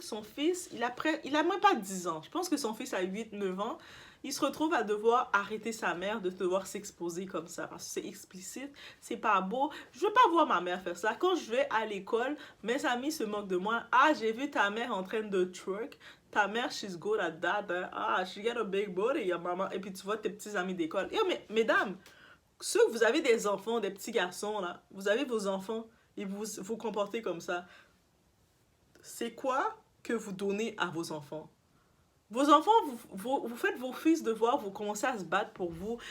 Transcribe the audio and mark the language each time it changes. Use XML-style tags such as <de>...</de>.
<fr>Son fils, il a même pas 10 ans. Je pense que son fils a 8-9 ans. Il se retrouve à devoir arrêter sa mère de devoir s'exposer comme ça, parce que c'est explicite, c'est pas beau. Je veux pas voir ma mère faire ça. Quand je vais à l'école, mes amis se moquent de moi. Ah, j'ai vu ta mère en train de twerk. Ta mère,</fr> <en>she's good at that. Hein? Ah, she got a big body, maman.</en> <fr>Et puis tu vois tes petits amis d'école. Et mesdames, ceux que vous avez des enfants, des petits garçons, là, vous avez vos enfants et vous vous comportez comme ça. C'est quoi que vous donnez à vos enfants? Vos enfants, vous faites vos fils devoir, vous commencez à se battre pour vous.</fr>